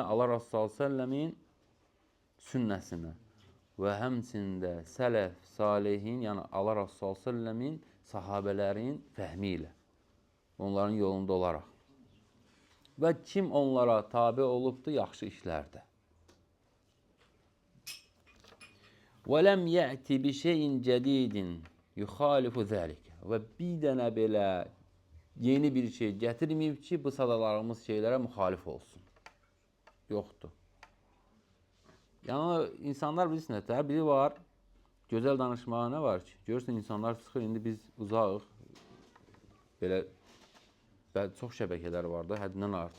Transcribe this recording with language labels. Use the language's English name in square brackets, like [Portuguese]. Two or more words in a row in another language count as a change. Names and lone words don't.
[Azerbaijani] Allah Rasulü s.ə.v-in sünnəsinə və həmçində sələf, salihin, yəni Allah Rasulü s.ə.v-in sahabələrin fəhmi ilə, onların yolunda olaraq. Və kim onlara tabi olubdur yaxşı işlərdə. [Arabic] وَلَمْ يَأْتِ بِشَيْءٍ جَدِيدٍ يُخَالِفُ ذَلِكَ. [Azerbaijani] Və bir dənə belə yeni bir şey gətirməyib ki, bu sadalarımız şeylərə müxalif olsun. Yoxdur. Yəni, insanlar bilsin, biri var, gözəl danışmağa nə var ki? Görürsən, insanlar çıxır, indi biz uzağıq, belə çox şəbəkələr var da, həddindən artıq.